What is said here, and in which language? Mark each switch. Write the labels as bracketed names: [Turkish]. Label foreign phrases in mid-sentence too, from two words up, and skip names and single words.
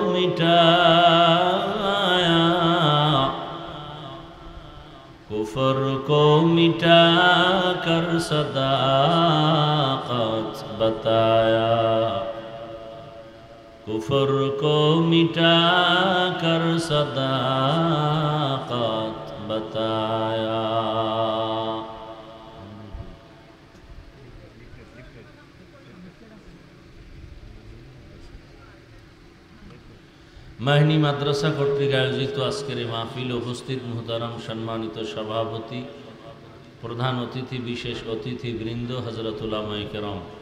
[Urdu] مٹایا کفر کو مٹا کر صداقت بتایا کفر کو مٹا کر صداقت بتایا [Bangla] মাহিনী মাদ্রাসা কর্তৃক আয়োজিত আজকের এই মাহফিলে উপস্থিত মুহতারাম সম্মানিত সভাপতি প্রধান অতিথি বিশেষ অতিথি বৃন্দ হযরত উলামায়ে কেরাম